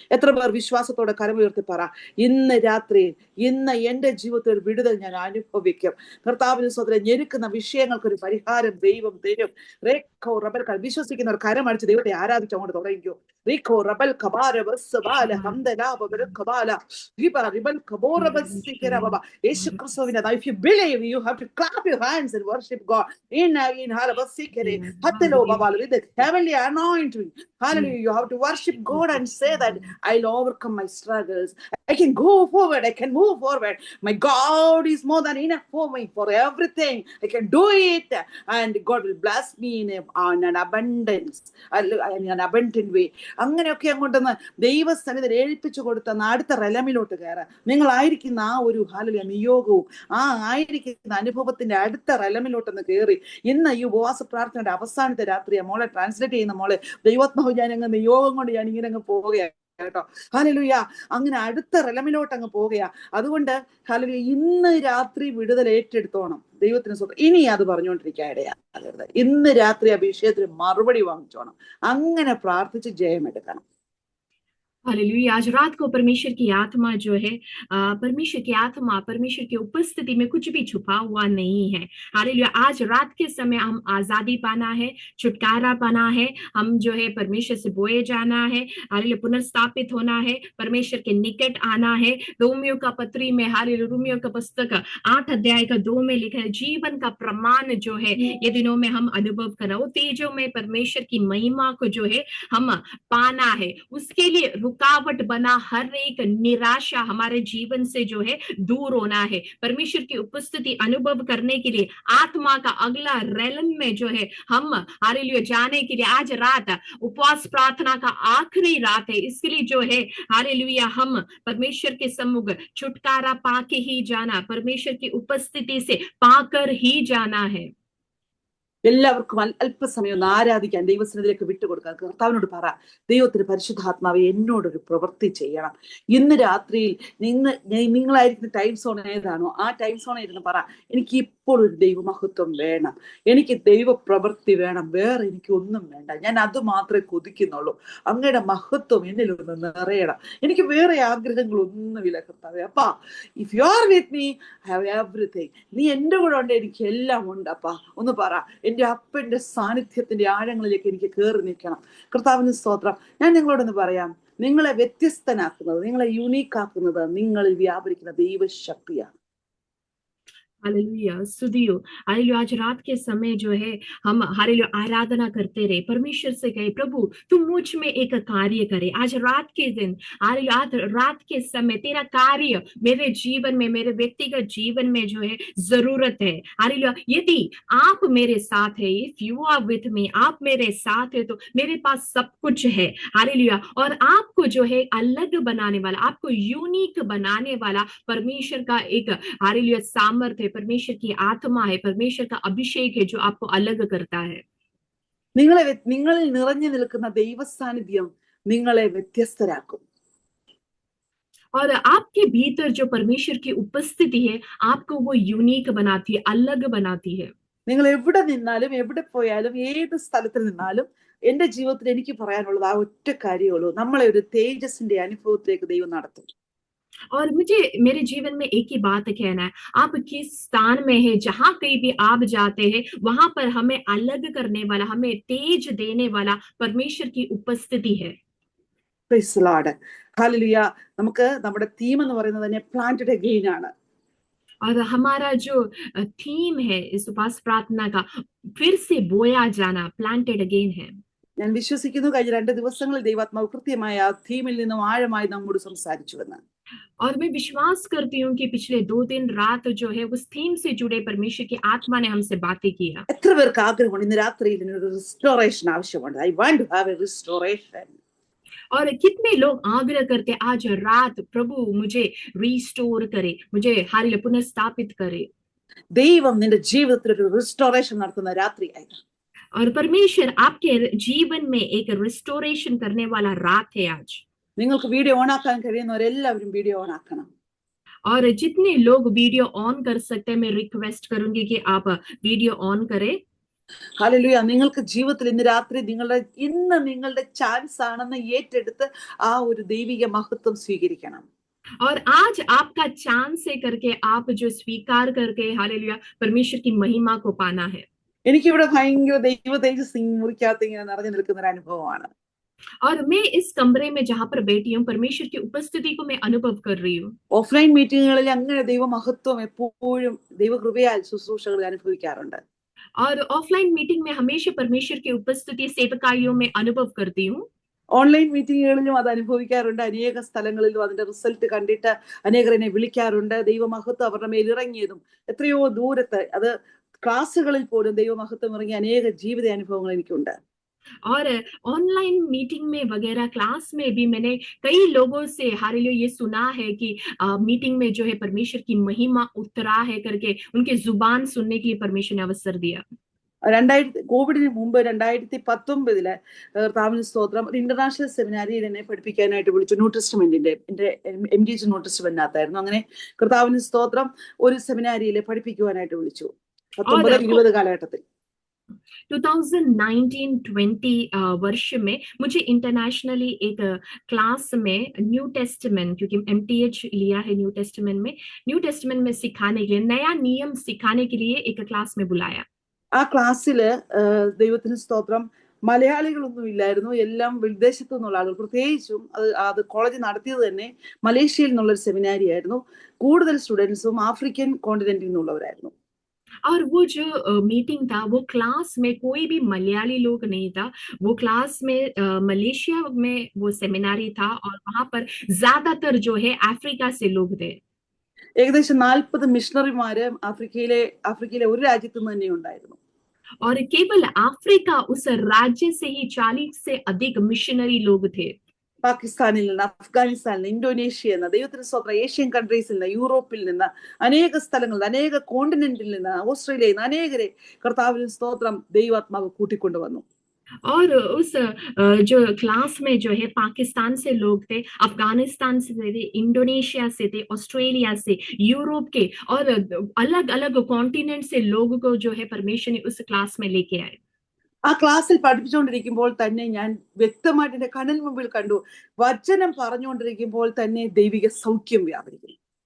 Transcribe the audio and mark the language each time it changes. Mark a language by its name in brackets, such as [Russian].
[Malayalam] എത്ര പേർ വിശ്വാസത്തോടെ കരമുയർത്തി പറ, ഇന്ന് രാത്രി, ഇന്ന് എന്റെ ജീവിതത്തിൽ വിടുതൽ ഞാൻ അനുഭവിക്കും. കർത്താവിന് സ്വതന്ത്രം ഞെരുക്കുന്ന വിഷയങ്ങൾക്കൊരു പരിഹാരം ദൈവം തരും. റേഖോ റബൽ വിശ്വസിക്കുന്നവർ കരമടിച്ച് ദൈവത്തെ ആരാധിച്ച് അങ്ങോട്ട് തുടങ്ങിക്കോ. റീഖോ റബൽ ഖബാല ബസ്ബാല ഹംദലാബ ബർഖബാല ഹിബ റിബൽ ഖബോറ ബസ്സികരബ. യേശു ക്രിസ്തുവിന്റെ നാമത്തിൽ, [English] if you believe, you have to clap your hands and worship God. In hala bസ്സികരെ ഹത്തലോ ബബാല. ഇത് heavenly hallelujah, anointing. Hallelujah. You have to worship God and say that I'll overcome my struggles. I can go forward. I can move forward. My God is more than enough for me, for everything. I can do it. And God will bless me in an abundance, in an abundant way. [Malayalam] അങ്ങനെയൊക്കെ അങ്ങോട്ടൊന്ന് ദൈവസന്നിധിയിൽ ഏൽപ്പിച്ചു കൊടുത്ത അടുത്ത റെലമിലോട്ട് കയറാൻ നിങ്ങളായിരിക്കുന്ന ആ ഒരു hallelujah നിയോഗവും ആ ആയിരിക്കുന്ന അനുഭവത്തിന്റെ അടുത്ത റെലമിലോട്ടൊന്ന് കയറി ഇന്ന് ഈ ഉപവാസ പ്രാർത്ഥനയുടെ അവസാനത്തെ രാത്രിയാ മോളെ ട്രാൻസ്ലേറ്റ് ചെയ്യുന്ന മോളെ ദൈവാത്മാവ് ഞാൻ അങ്ങ് നിയോഗം കൊണ്ട് ഞാൻ ഇങ്ങനെ അങ്ങ് പോവുകയാണ് കേട്ടോ. ഹല്ലേലൂയ. അങ്ങനെ അടുത്ത റെലമിലോട്ട് അങ്ങ് പോവുകയാ. അതുകൊണ്ട് ഹല്ലേലൂയ ഇന്ന് രാത്രി വിടുതൽ ഏറ്റെടുത്തോണം. ദൈവത്തിന് സ്വന്തം ഇനി അത് പറഞ്ഞുകൊണ്ടിരിക്കാൻ ഇടയാകരുത്. ഇന്ന് രാത്രി ആ വിഷയത്തിന് മറുപടി വാങ്ങിച്ചോണം. അങ്ങനെ പ്രാർത്ഥിച്ച് ജയമെടുക്കണം. [Hindi] हालेलुया। आज रात को परमेश्वर की आत्मा जो है, परमेश्वर की आत्मा परमेश्वर की उपस्थिति में कुछ भी छुपा हुआ नहीं है। हालेलुया। आज रात के समय हम आजादी पाना है, छुटकारा पाना है, हम जो है परमेश्वर से बोए जाना है, हालेलुया पुनर्स्थापित होना है, परमेश्वर के निकट आना है। रोमियो का पत्री में, हालेलुया रोमियो का पुस्तक 8 अध्याय का 2 में लिखा है, जीवन का प्रमाण जो है ये दिनों में हम अनुभव करना, वो तेजों में परमेश्वर की महिमा को जो है हम पाना है। उसके लिए रुकावट बना हर एक निराशा हमारे जीवन से जो है दूर होना है। परमेश्वर की उपस्थिति अनुभव करने के लिए आत्मा का अगला रेलम में जो है हम हालेलुया जाने के लिए आज रात उपवास प्रार्थना का आखिरी रात है। इसके लिए जो है हालेलुया हम परमेश्वर के सम्मुख छुटकारा पाके ही जाना, परमेश्वर की उपस्थिति से पाकर ही जाना है। [Malayalam] എല്ലാവർക്കും അല്പസമയം ഒന്ന് ആരാധിക്കാൻ ദൈവസന്നിധിയിലേക്ക് വിട്ടുകൊടുക്കുക. കർത്താവിനോട് പറ, ദൈവത്തിന് പരിശുദ്ധാത്മാവെ എന്നോടൊരു പ്രവൃത്തി ചെയ്യണം. ഇന്ന് രാത്രിയിൽ നിങ്ങളായിരിക്കുന്ന ടൈം സോൺ ഏതാണോ ആ ടൈം സോണിൽ ഇരുന്ന് പറ, എനിക്ക് ഇപ്പോൾ ഒരു ദൈവമഹത്വം വേണം, എനിക്ക് ദൈവ പ്രവൃത്തി വേണം, വേറെ എനിക്ക് ഒന്നും വേണ്ട, ഞാൻ അത് മാത്രമേ കൊതിക്കുന്നുള്ളൂ. അങ്ങയുടെ മഹത്വം എന്നിലൊന്ന് നിറയണം, എനിക്ക് വേറെ ആഗ്രഹങ്ങളൊന്നുമില്ല കർത്താവേ. അപ്പാ, [English] If you are with me I have everything. [Malayalam] നീ എൻ്റെ കൂടെ ഉണ്ട്, എനിക്ക് എല്ലാം ഉണ്ട് അപ്പാ. ഒന്ന് പറ, എൻ്റെ അപ്പൻ്റെ സാന്നിധ്യത്തിന്റെ ആഴങ്ങളിലേക്ക് എനിക്ക് കയറി നിൽക്കണം. കർത്താവിന് സ്തോത്രം. ഞാൻ നിങ്ങളോടൊന്ന് പറയാം, നിങ്ങളെ വ്യത്യസ്തനാക്കുന്നത്, നിങ്ങളെ യൂണീക്ക് ആക്കുന്നത് നിങ്ങളിൽ വ്യാപരിക്കുന്ന ദൈവശക്തിയാണ്. [Hindi] हालेलुया। स्तुतियो। हालेलुया। आज रात के समय जो है हम हालेलुया आराधना करते रहे, परमेश्वर से कहे, प्रभु तू मुझ में एक कार्य करे। आज रात के दिन हालेलुया रात के समय तेरा कार्य मेरे जीवन में, मेरे व्यक्तिगत जीवन में जो है जरूरत है। हालेलुया। यदि आप मेरे साथ है, [English] if you are with me, [Hindi] आप मेरे साथ है तो मेरे पास सब कुछ है। हालेलुया। और आपको जो है अलग बनाने वाला, आपको यूनिक बनाने वाला परमेश्वर का एक हालेलुया सामर्थ्य है, परमेश्वर की आत्मा है, परमेश्वर का अभिषेक है जो आपको अलग करता है। [Malayalam] നിങ്ങളിൽ നിറഞ്ഞു നിൽക്കുന്ന ദൈവസാന്നിധ്യം നിങ്ങളെ വ്യത്യസ്തരാക്കും. [Hindi] और आपके भीतर जो परमेश्वर की उपस्थिति है आपको वो यूनिक बनाती है, अलग बनाती है। [Malayalam] നിങ്ങൾ എവിടെ നിന്നാലും എവിടെ പോയാലും ഏത് സ്ഥലത്തിൽ നിന്നാലും എന്റെ ജീവിതത്തിൽ എനിക്ക് പറയാനുള്ളത് ആ ഒറ്റ കാര്യമുള്ളൂ, നമ്മളെ ഒരു തേജസ്സിന്റെ അനുഭവത്തിലേക്ക് ദൈവം നടത്തും. [Hindi] और मुझे मेरे जीवन में एक ही बात कहना है, आप किस स्थान में है, जहां कहीं भी आप जाते हैं वहां पर हमें अलग करने वाला, हमें तेज देने वाला परमेश्वर की उपस्थिति है। [English] Praise the Lord. Hallelujah. [Malayalam] നമുക്ക് നമ്മുടെ തീം എന്ന് പറയുന്നത് തന്നെ പ്ലാന്റഡ് അഗെയിൻ ആണ്. [Hindi] और हमारा जो थीम है इस उपवास प्रार्थना का फिर से बोया जाना, प्लांटेड अगेन है। [Malayalam] ഞാൻ വിശ്വസിക്കുന്നു കഴിഞ്ഞ 2 ദിവസങ്ങളിൽ ദൈവാത്മാവ് കൃത്യമായ ആ തീമിൽ നിന്നും ആഴമായി നമ്മോട് സംസാരിച്ചുവെന്ന്. [Hindi] और मैं विश्वास करती हूँ कि पिछले 2 दिन रात जो है उस थीम से जुड़े परमेश्वर की आत्मा ने हमसे बातें किया। [Malayalam] എത്ര പേർക്ക് ആഗ്രഹമുണ്ട് ഇന്ന് രാത്രിയിൽ ഒരു റിസ്റ്റോറേഷൻ ആവശ്യമുണ്ട്? [English] I want to have a restoration. [Hindi] और कितने लोग आग्रह करते आज रात, प्रभु मुझे रिस्टोर करे, मुझे हालेलुया पुनर्स्थापित करे। [Malayalam] ദൈവം നിന്റെ ജീവിതത്തിൽ ഒരു റിസ്റ്റോറേഷൻ നടത്തുന്ന രാത്രിയായിരുന്നു. [Hindi] और परमेश्वर आपके जीवन में एक रिस्टोरेशन करने वाला रात है आज। [Malayalam] നിങ്ങൾക്ക് വീഡിയോ ഓൺ ആക്കാൻ കഴിയുന്നവരെല്ലാവരും വീഡിയോ ഓൺ ആക്കണം. [Hindi] और जितने लोग वीडियो ऑन कर सकते हैं मैं रिक्वेस्ट करूंगी कि आप वीडियो ऑन करें। [Malayalam] ഹല്ലേലൂയ. നിങ്ങൾക്ക് ജീവിതത്തിൽ ഇന്ന് രാത്രി നിങ്ങളുടെ ചാൻസ് ആണെന്ന് ഏറ്റെടുത്ത് ആ ഒരു ദൈവിക മഹത്വം സ്വീകരിക്കണം. [Hindi] और आज आपका चांस है करके आप जो स्वीकार करके हालेलुया परमेश्वर की महिमा को पाना है। [Malayalam] എനിക്കിവിടെ ഭയങ്കര ദൈവ തേജസ് മുറിക്കകത്ത് ഇങ്ങനെ നിറഞ്ഞു നിൽക്കുന്ന ഒരു അനുഭവമാണ്. [Hindi] और मैं इस कमरे में जहां पर बैठी हूँ परमेश्वर की उपस्थिति को मैं अनुभव कर रही हूँ। [Malayalam] ഓഫ്ലൈൻ മീറ്റിങ്ങുകളിൽ അങ്ങനെ ദൈവ മഹത്വം എപ്പോഴും ദൈവകൃപയാൽ ശുശ്രൂഷകൾ അനുഭവിക്കാറുണ്ട്. [Hindi] और ऑफलाइन मीटिंग में हमेशा परमेश्वर की उपस्थिति सेवकाइयों में अनुभव करती हूँ. [Malayalam] ഓൺലൈൻ മീറ്റിങ്ങുകളിലും അത് അനുഭവിക്കാറുണ്ട്. അനേക സ്ഥലങ്ങളിലും അതിന്റെ റിസൾട്ട് കണ്ടിട്ട് അനേകർ എന്നെ വിളിക്കാറുണ്ട്. ദൈവമഹത്വം അവരുടെ മേൽ ഇറങ്ങിയതും എത്രയോ ദൂരത്ത് അത് ക്ലാസ്സുകളിൽ പോലും ദൈവമഹത്വം ഇറങ്ങിയ അനേക ജീവിത അനുഭവങ്ങൾ എനിക്കുണ്ട്. [Hindi] और ऑनलाइन मीटिंग में वगैरह क्लास में भी मैंने कई लोगों से हालेलुया ये सुना है कि मीटिंग में जो है परमेश्वर की महिमा उतरा है करके उनके जुबान सुनने के लिए परमेश्वर ने अवसर दिया. [Malayalam] കോവിഡിന് മുമ്പ് 2019 കർത്താവിന് സ്തോത്രം ഒരു ഇന്റർനാഷണൽ സെമിനാരിയിൽ എന്നെ പഠിപ്പിക്കാനായിട്ട് വിളിച്ചു. ന്യൂ ടെസ്റ്റ്മെന്റിന്റെ എന്റെ MDG ന്യൂ ടെസ്റ്റ്മെന്റിനകത്തായിരുന്നു. അങ്ങനെ കർത്താവിന് സ്തോത്രം ഒരു സെമിനാരിയിൽ പഠിപ്പിക്കുവാനായിട്ട് വിളിച്ചു 19-20 കാലഘട്ടത്തിൽ. [Hindi] 2019-20 वर्ष में मुझे इंटरनेशनली एक क्लास में न्यू टेस्टमेंट, क्योंकि MTH लिया है न्यू टेस्टमेंट में सिखाने के लिए, नया नियम सिखाने के लिए एक क्लास में बुलाया. [Malayalam] ആ ക്ലാസ്സില് ദൈവത്തിന് സ്തോത്രം മലയാളികളൊന്നും ഇല്ലായിരുന്നു. എല്ലാം വിദേശത്തു നിന്നുള്ള ആളുകൾ. പ്രത്യേകിച്ചും അത് കോളേജ് നടത്തിയത് തന്നെ മലേഷ്യയിൽ നിന്നുള്ളൊരു സെമിനാരി ആയിരുന്നു. കൂടുതൽ സ്റ്റുഡൻസും ആഫ്രിക്കൻ കോണ്ടിനെന്റിൽ നിന്നുള്ളവരായിരുന്നു. [Hindi] और वो जो मीटिंग था वो क्लास में कोई भी मलयाली लोग नहीं था. वो क्लास में मलेशिया में वो सेमिनारी था और वहां पर ज्यादातर जो है अफ्रीका से लोग थे. [Malayalam] ഏകദേശം 40 മിഷണറിമാര് ആഫ്രിക്കയിലെ ഒരു രാജ്യത്തു നിന്ന് തന്നെ ഉണ്ടായിരുന്നു. [Hindi] और केवल अफ्रीका उस राज्य से ही 40 से अधिक मिशनरी लोग थे. [Malayalam] പാകിസ്ഥാനിൽ നിന്ന്, അഫ്ഗാനിസ്ഥാനിൽ നിന്ന്, ഇന്തോനേഷ്യ നിന്ന്, ദൈവത്തിന് സ്വന്തം ഏഷ്യൻ കൺട്രീസിൽ നിന്ന്, യൂറോപ്പിൽ നിന്ന്, അനേക സ്ഥലങ്ങളിൽ, അനേക കോണ്ടിനെന്റിൽ നിന്ന്, ഓസ്ട്രേലിയയിൽ നിന്ന് അനേകരെ കർത്താവിന് സ്തോത്രം ദൈവാത്മാവ് കൂട്ടിക്കൊണ്ടുവന്നു. [Hindi] और उस जो क्लास में जो है पाकिस्तान से लोग थे, अफगानिस्तान से थे, इंडोनेशिया से थे, ऑस्ट्रेलिया से, यूरोप के और अलग अलग कॉन्टिनेंट से लोगों को जो है परमेश्वर ने उस क्लास में लेके आए. [Malayalam] ആ ക്ലാസ്സിൽ പഠിപ്പിച്ചുകൊണ്ടിരിക്കുമ്പോൾ തന്നെ ഞാൻ വ്യക്തമായിട്ട് എന്റെ കണ്ണിന് മുമ്പിൽ കണ്ടു, വചനം പറഞ്ഞുകൊണ്ടിരിക്കുമ്പോൾ തന്നെ ദൈവിക സൗഖ്യം വ്യാപരിക്കുന്നു.